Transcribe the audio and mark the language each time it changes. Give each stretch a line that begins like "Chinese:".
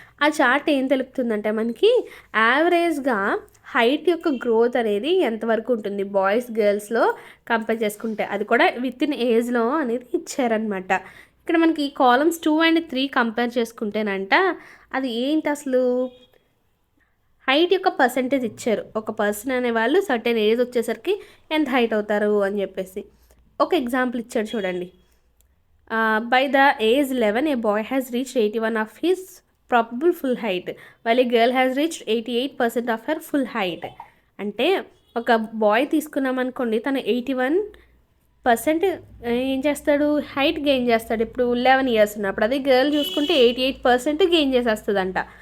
Telugu: ఆ చార్ట్ ఏం తెలుపుతుందంటే మనకి యావరేజ్గా హైట్ యొక్క గ్రోత్ అనేది ఎంతవరకు ఉంటుంది బాయ్స్ గర్ల్స్లో కంపేర్ చేసుకుంటే, అది కూడా విత్ ఇన్ ఏజ్లో అనేది ఇచ్చారనమాట. ఇక్కడ మనకి కాలమ్స్ 2 and 3 కంపేర్ చేసుకుంటేనంట అది ఏంటి అసలు హైట్ యొక్క పర్సంటేజ్ ఇచ్చారు. ఒక పర్సన్ అనేవాళ్ళు సర్టెన్ ఏజ్ వచ్చేసరికి ఎంత హైట్ అవుతారు అని చెప్పేసి ఒక ఎగ్జాంపుల్ ఇచ్చాడు చూడండి.
English: By the age 11, a boy has reached 81 of his probable full height, while a girl has reached 88% of her full height.
Telugu: అంటే ఒక బాయ్ తీసుకున్నాం అనుకోండి, తను 81% ఏం చేస్తాడు? హైట్ గెయిన్ చేస్తాడు. ఇప్పుడు 11 years ఉన్నప్పుడు. అదే గర్ల్ చూసుకుంటే 88% గెయిన్ చేసేస్తుందంట.